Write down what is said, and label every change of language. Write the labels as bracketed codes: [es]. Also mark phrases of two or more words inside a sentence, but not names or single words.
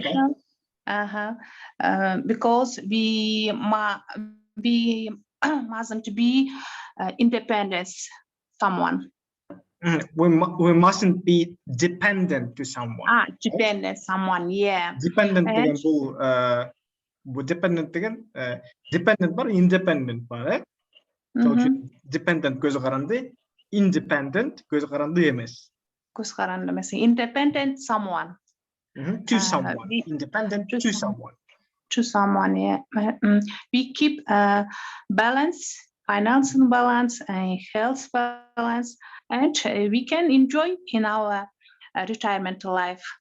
[en] Okay. Because we mustn't be independent someone. We mustn't be dependent to someone. Dependent someone, yeah. [ky] Dependent деген бул dependent деген dependent бар, independent бар, Dependent көз каранды, independent көз каранды эмес. Көз каранды эмес. [en] Independent someone. To someone. Independent to someone. To someone, yeah. We keep balance, financial balance, and health balance, and we can enjoy in our retirement life.